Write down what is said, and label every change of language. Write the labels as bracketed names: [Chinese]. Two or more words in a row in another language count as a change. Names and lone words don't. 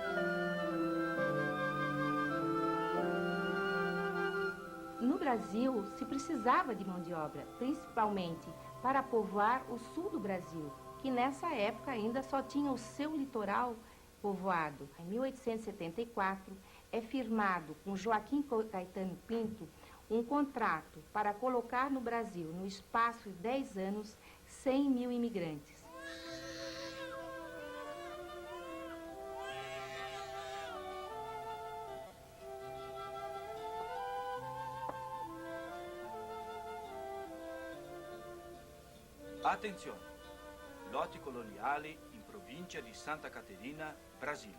[Portuguese] No Brasil, se precisava de mão de obra, principalmente para povoar o sul do Brasil, que nessa época ainda só tinha o seu litoral povoado. Em 1874, é firmado com Joaquim Caetano Pinto um contrato para colocar no Brasil, no espaço de 10 anos, 100 mil imigrantes. [Italian] Attenzione, lotti coloniali in provincia di Santa Caterina, Brasile.